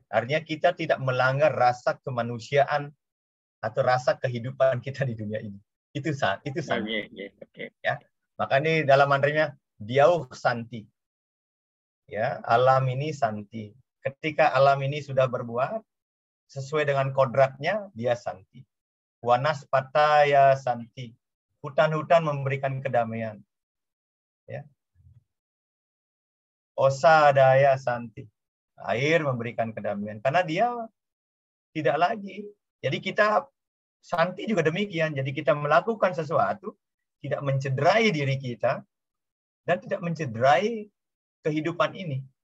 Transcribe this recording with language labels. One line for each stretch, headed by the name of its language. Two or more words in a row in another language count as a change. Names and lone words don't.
Indonesian: Artinya kita tidak melanggar rasa kemanusiaan atau rasa kehidupan kita di dunia ini. Itu santi. Ya. Makanya dalam mantranya diauh santi. Ya, alam ini santi. Ketika alam ini sudah berbuat sesuai dengan kodratnya, dia santi.
Sanskrit: Wanaspataya santi.
Indonesian: Hutan-hutan memberikan kedamaian.
Sanskrit: Ya. Osadaya santi.
Indonesian: Air memberikan kedamaian. Karena dia tidak lagi. Jadi kita santi juga demikian. Jadi kita melakukan sesuatu, tidak mencederai diri kita, dan tidak mencederai kehidupan ini.